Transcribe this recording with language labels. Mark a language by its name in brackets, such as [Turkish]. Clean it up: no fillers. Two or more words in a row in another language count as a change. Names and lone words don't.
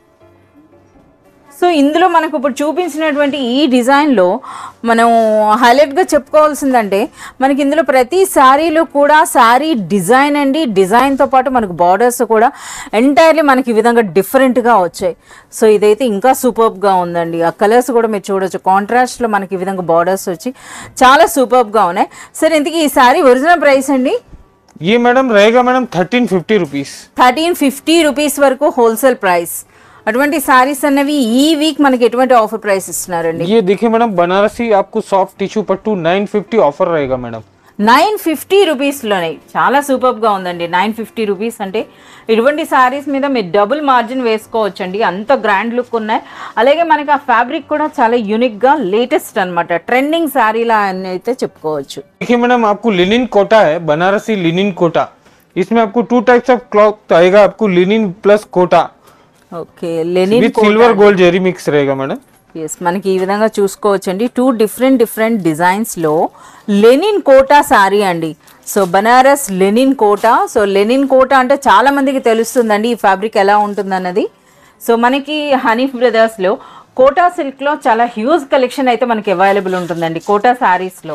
[Telugu] సో ఇందులో మనకు ఇప్పుడు చూపించినటువంటి ఈ డిజైన్లో మనం హైలైట్గా చెప్పుకోవాల్సిందంటే మనకి ఇందులో ప్రతి శారీలో కూడా [English] saree design [Telugu] అండి, డిజైన్తో పాటు మనకు బార్డర్స్ కూడా ఎంటైర్లీ మనకి ఈ విధంగా డిఫరెంట్గా వచ్చాయి. సో ఇదైతే ఇంకా సూపర్బ్గా ఉందండి. ఆ కలర్స్ కూడా మీరు చూడొచ్చు, కాంట్రాస్ట్లో మనకి ఈ విధంగా బార్డర్స్ వచ్చి చాలా సూపర్బ్గా ఉన్నాయి. సరే ఇంతకీ ఈ శారీ [English] original price [Telugu] అండి? [Hindi] ये मैडम रहेगा मैडम 1350 रुपीस. [Telugu] 1350 రూపీస్ వరకు [English] wholesale price. [Telugu] అటువంటి సారీస్ అన్నవి ఈ వీక్ మనకి ఎటువంటి [English] offer price [Telugu] ఇస్తున్నారండి? [Hindi] ये देखिए मैडम बनारसी आपको [English] soft tissue [Hindi] पट्टू 950 ऑफर रहेगा मैडम. [Telugu] 950 రూపీస్లోనే చాలా సూపర్గా ఉందండి. 950 రూపీస్ అంటే ఇటువంటి శారీస్ మీద మీరు [English] double margin [Telugu] వేసుకోవచ్చండి, అంత [English] grand look [Telugu] ఉన్నాయి. అలాగే మనకి ఆ ఫ్యాబ్రిక్ కూడా చాలా యూనిక్గా లేటెస్ట్ అనమాట, ట్రెండింగ్ శారీలా అని అయితే చెప్పుకోవచ్చు. [Hindi] देखिए मैडम आपको लिनिन कोटा है, बनारसी लिनिन कोटा. इसमें आपको 2 [English] types of cloth [Hindi] आएगा, आपको [English] linen plus [Hindi] कोटा. [English] okay, linen with silver gold [Hindi] जेरी मिक्स रहेगा मैडम. [Telugu] ఎస్, మనకి ఈ విధంగా చూసుకోవచ్చండి. 2 [English] different designs [Telugu] లెనిన్ కోటా శారీ అండి. సో బనారస్ లెనిన్ కోటా. సో లెనిన్ కోటా అంటే చాలా మందికి తెలుస్తుందండి ఈ ఫ్యాబ్రిక్ ఎలా ఉంటుందన్నది. సో మనకి హనీ బ్రదర్స్లో కోటా సిల్క్లో చాలా [English] huge collection [Telugu] అయితే మనకి అవైలబుల్ ఉంటుందండి కోటా శారీస్లో.